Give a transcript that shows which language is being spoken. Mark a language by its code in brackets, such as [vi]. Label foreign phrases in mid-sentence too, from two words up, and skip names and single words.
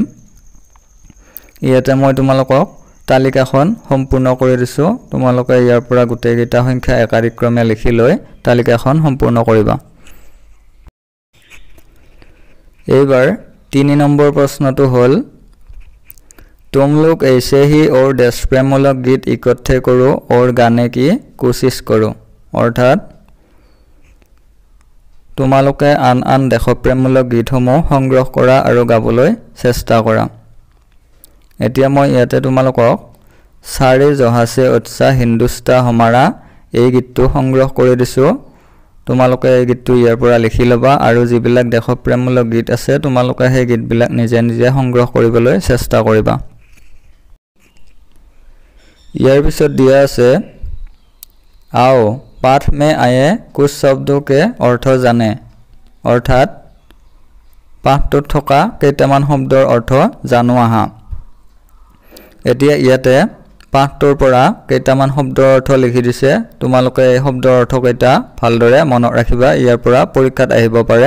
[as] ইয়াতে মই তোমালোকক তালিকাখন সম্পূৰ্ণ কৰি দিছোঁ। তোমালোকে ইয়াৰ পৰা গোটেইকেইটা সংখ্যা একাদিক্ৰমে লিখি লৈ তালিকাখন সম্পূৰ্ণ কৰিবা। এইবাৰ 3 নম্বৰ প্ৰশ্নটো হ'ল [hi] तुम लोग ऐसे ही और देशप्रेममूलक गीत इकट्ठे करो और गाने की कोशिश करो। [as] অৰ্থাৎ তোমালোকে আন আন দেশপ্ৰেমমূলক গীতসমূহ সংগ্ৰহ কৰা আৰু গাবলৈ চেষ্টা কৰা। এতিয়া মই ইয়াতে তোমালোকক [hi] सारे जहाँ से उत्साह हिंदुस्ता हमारा [as] এই গীতটো সংগ্ৰহ কৰি দিছোঁ। তোমালোকে এই গীতটো ইয়াৰ পৰা লিখি ল'বা আৰু যিবিলাক দেশপ্ৰেমমূলক গীত আছে তোমালোকে সেই গীতবিলাক নিজে নিজে সংগ্ৰহ কৰিবলৈ চেষ্টা কৰিবা। ইয়াৰ পিছত দিয়া আছে [hi] आओ पाठ में आए कुछ शब्दों के अर्थ जाने। [as] অৰ্থাৎ পাঠটোত থকা কেইটামান শব্দৰ অৰ্থ জানো আহা। এতিয়া ইয়াতে পাঠটোৰ পৰা কেইটামান শব্দৰ অৰ্থ লিখি দিছে। তোমালোকে এই শব্দৰ অৰ্থ কেইটা ভালদৰে মনত ৰাখিবা, ইয়াৰ পৰা পৰীক্ষাত আহিব পাৰে।